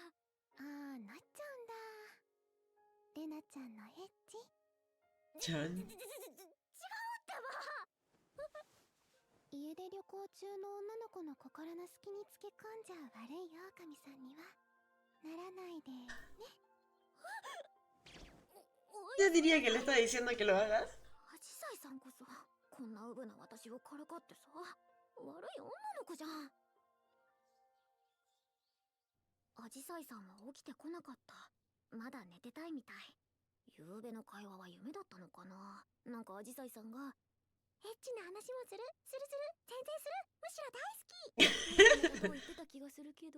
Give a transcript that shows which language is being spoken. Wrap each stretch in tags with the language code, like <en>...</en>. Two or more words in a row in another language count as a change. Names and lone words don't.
<ja>なっちゃうんだ。レナちゃんのエッチ？ Chan. 違うってば。家出旅行中の女の子の心の隙につけ込んじゃう悪い狼さんにはならないでね。</ja> <es>Yo diría que le está diciendo que lo hagas.</es> <ja>アジサイさんこそこんなウブな私をからかってさ、悪い女の子じゃん。アジサイさんは起きてこなかった。まだ寝てたいみたい。昨べの会話は夢だったのかな。なんかアジサイさんがエッチな話もする全然する、むしろ大好きみたいなことを言ってた気がするけど。</ja>